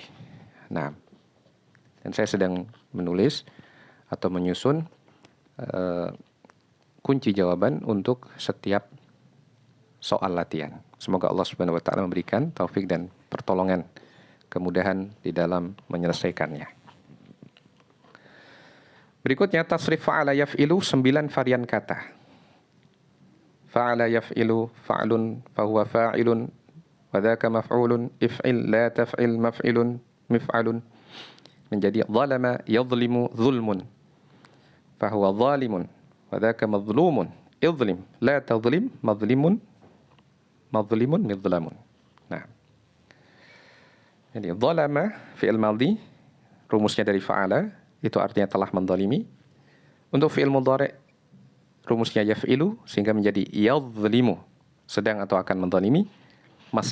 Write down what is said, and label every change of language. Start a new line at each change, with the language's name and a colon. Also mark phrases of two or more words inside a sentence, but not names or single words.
Indonesian: Nah, dan saya sedang menulis atau menyusun kunci jawaban untuk setiap soal latihan. Semoga Allah
Arabic: سبحانه وتعالى
Indonesian: memberikan taufik dan pertolongan, kemudahan di dalam menyelesaikannya. Berikutnya tasrif
Arabic: فعل يفعل,
Indonesian: 9 varian kata.
Arabic: فعل يفعل فعل فهو فاعل, وذاك مفعول افعل لا تفعل مفعل مفعال. Menjadi ظلم يظلم ظلم فهو ظالم, وذاك مظلوم اظلم لا تظلم مظلم مظلم مظلام.
Indonesian: Nah, jadi zalama
Arabic: فعل ماض,
Indonesian: rumusnya dari fa'ala, itu artinya telah menzalimi. Untuk
Arabic: فعل مضارع',
Indonesian: rumusnya yaf'ilu, sehingga menjadi yadhlimu, sedang atau akan menzalimi.